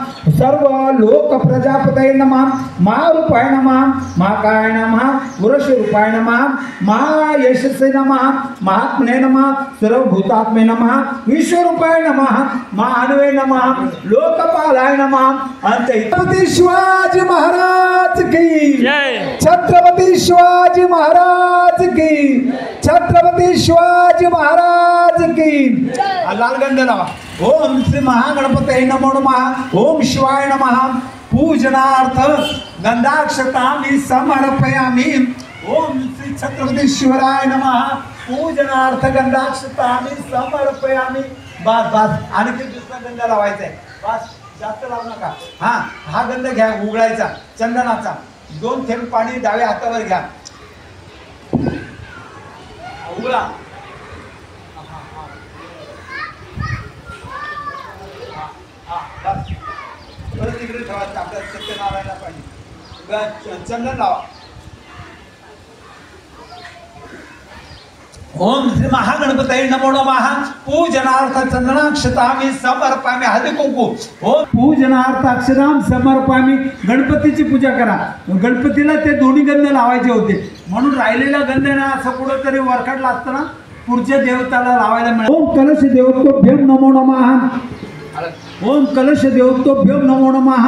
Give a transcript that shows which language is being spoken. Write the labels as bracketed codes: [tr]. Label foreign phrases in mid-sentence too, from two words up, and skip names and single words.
[sa] सर्व लोक प्रजापतये नमः. महारूपाय नमः. महाकाय नमः. पुरुष रूपाय नमः. महायशसे नमः. महात्मने नमः. सर्वभूतात्मे नमः. विश्वरूपाय नमः. महान्वे नमः. लोकपालाय नमः. [hi] छत्रपती शिवाजी महाराज की जय. छत्रपती शिवाजी महाराज की. छत्रपती शिवाजी महाराज की. [mr] लाल गंध लावा. [sa] ओम श्री महागणपतये नमो नमः. ओम शिवाय नमः. पूजनार्थ गंधाक्षतामि समर्पयामि. ओम श्री छत्रपती शिवराय नमः. पूजनार्थ गंधाक्षतामि समर्पयामि. [mr] बस बस आणखी दुसरा गंध लावायचा आहे. बस जास्त लावू नका. हा गंध घ्या उघडायचा चंदनाचा. 2 थेंब पाणी डाव्या हातावर घ्या. उघडा. परत इकडे ठेवा. आपल्या सत्यनारायणला पाहिजे चंदन लावा. [sa] ओम श्री महागणपतये नमो नमः. पूजनार्थ चंदनाक्षतामि समर्पयामि. [mr] हळदी कुंकू. [sa] ओम पूजनार्थ अक्षराम समर्पयामि. [mr] गणपतीची पूजा करा. गणपतीला ते दोन्ही गंध लावायचे होते म्हणून राहिलेला गंध ना असं कुठं तरी वरखडला असतं ना पुढच्या देवताला लावायला मिळेल. [sa] ओम कलश देवतोभ्यं नमो नमः. ओम कलश देवतोभ्यं नमो नमः.